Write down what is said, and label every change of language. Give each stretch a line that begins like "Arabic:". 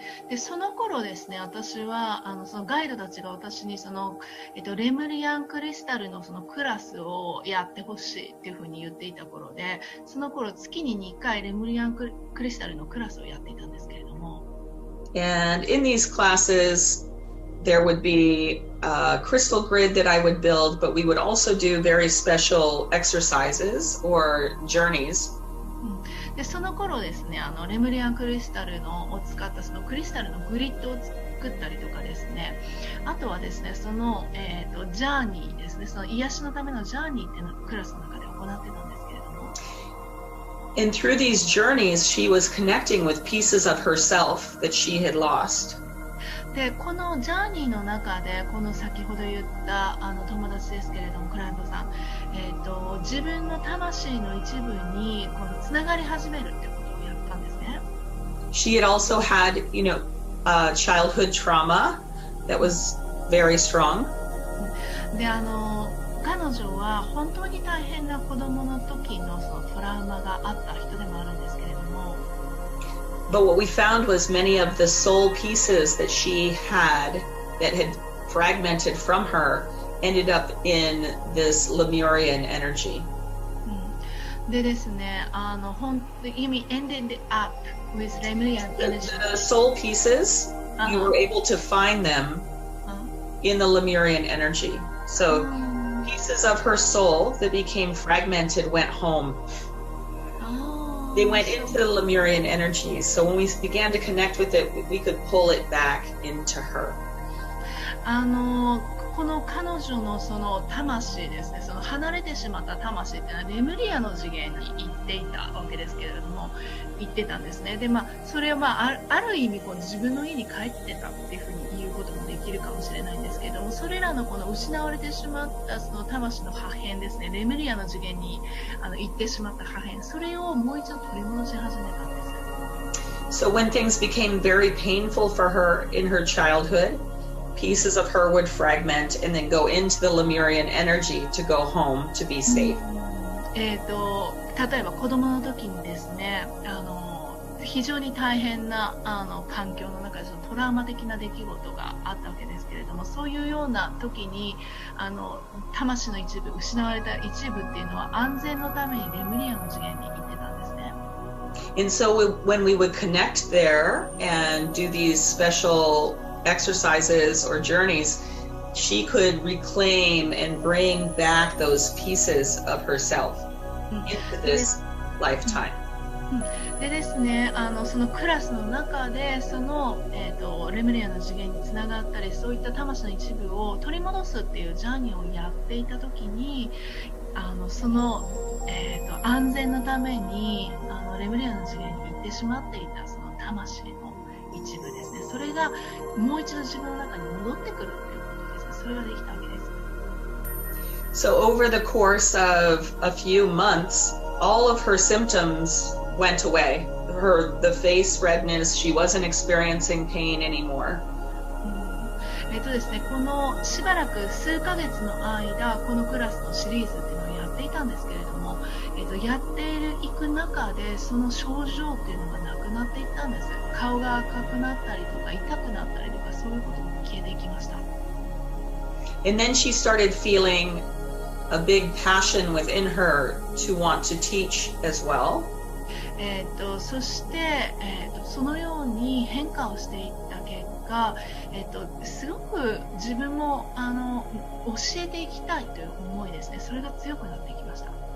Japanese: でその頃ですね、私はそのガイドたちが私にレムリアンクリスタルのクラスをやってほしいっていうふうに言っていた頃で、その頃月に2回レムリアンクリスタルのクラスをやっていたんですけれども。
English: And in these classes, there would be a crystal grid that I would build, but we would also do very special exercises or journeys.
Japanese: でその頃ですね、レムリアンクリスタルを使ったクリスタルのグリッドを作ったりとかですね、あとはですね、ジャーニーですね、癒しのためのジャーニーっていうのをクラスの中で行ってたんですけれども。
English: And through these journeys, she was connecting with pieces of herself that she had lost.
Japanese: でこのジャーニーの中で、この先ほど言った友達ですけれども、クライアントさん、自分の魂の一部につながり始めるってことをやったんですね。
English: She had also had, childhood trauma that was very strong.
Japanese: で彼女は本当に大変な子供の時のトラウマがあった人でもあるんですけれども。
English: But what we found was many of the soul pieces that she had that had fragmented from her ended up in this Lemurian energy.
Japanese: でですね、
English: you mean ended up with Lemurian energy? The soul pieces, you were able to find them in the Lemurian energy. So pieces of her soul that became fragmented went home. They went into the Lemurian energy. So when we began to connect with it, we could pull it back into her.
Japanese: この彼女の魂ですね、離れてしまった魂っていうのはレムリアの次元に行っていたわけですけれども、行ってたんですね。で、それはある意味自分の家に帰ってたっていうふうに言うこともできるかもしれないんですけれども、それらの失われてしまった魂の破片ですね、レムリアの次元に行ってしまった破片、それをもう一度取り戻し始めたんです。
English: So when things became very painful for her in her childhood, pieces of her would fragment and then go into the Lemurian energy to go home to be safe.
Japanese: 例えば子供の時にですね、非常に大変な環境の中でトラウマ的な出来事があったわけですけれども、そういうような時に魂の一部、失われた一部っていうのは安全のためにレムリアの次元に行ってたんですね。
English: And so when we would connect there and do these special exercises or journeys, she could reclaim and bring back those pieces of herself into this lifetime.
Japanese: でですね、そのクラスの中でレムリアの次元につながったり、そういった魂の一部を取り戻すっていうジャーニーをやっていた時に、安全のためにレムリアの次元に行ってしまっていた魂の一部ですね、それがもう一度自分の中に戻ってくるということですね。それができたわけです。
English: So over the course of a few months, all of her symptoms went away. The face redness, she wasn't experiencing pain anymore.
Japanese: ですね、このしばらく数ヶ月の間、このクラスのシリーズっていうのをやっていたんですけれども、やっていく中で、その症状っていうのがなくなっていったんです。顔が赤くなったりとか、痛くなったりとか、そういうことも消えていきました。
English: And then she started feeling a big passion within her to want to teach as well.
Japanese: そして、そのように変化をしていった結果、すごく自分も教えていきたいという思いですね。それが強くなっていきました。